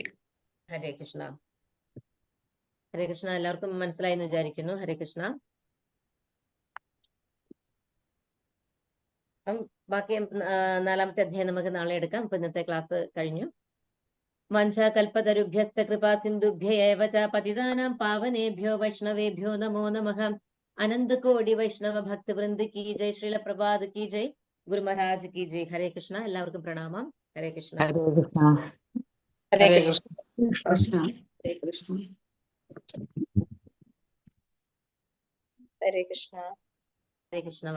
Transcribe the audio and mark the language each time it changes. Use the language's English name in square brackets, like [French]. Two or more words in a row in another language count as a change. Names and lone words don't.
[Sanskrit] ഹരേ കൃഷ്ണ. ഹരേ കൃഷ്ണ. [Malayalam] എല്ലാവർക്കും മനസ്സിലായി എന്ന് വിചാരിക്കുന്നു. [Sanskrit] ഹരേ കൃഷ്ണ. [Malayalam] അപ്പം ബാക്കി 4-ാമത്തെ അധ്യായം നമുക്ക് നാളെ എടുക്കാം. അപ്പൊ ഇന്നത്തെ ക്ലാസ് കഴിഞ്ഞു. [Sanskrit] വഞ്ചകൽപതരുഭ്യസ്ത കൃപാ സിന്ധുഭ്യൈവ ച പതിതാനാം പാവനേഭ്യോ വൈഷ്ണവേഭ്യോ നമോ നമഃ. [Hindi] अनंत कोटि वैष्णव भक्तवृंद की जय। श्रील प्रभात की जय. गुरु महाराज की जय. [Sanskrit] ഹരേ കൃഷ്ണ. [Malayalam] എല്ലാവർക്കും പ്രണാമം. [Sanskrit] ഹരേ കൃഷ്ണ. ഹരേ കൃഷ്ണ. ഹരേ കൃഷ്ണ. ഹരേ കൃഷ്ണ. ഹരേ കൃഷ്ണ.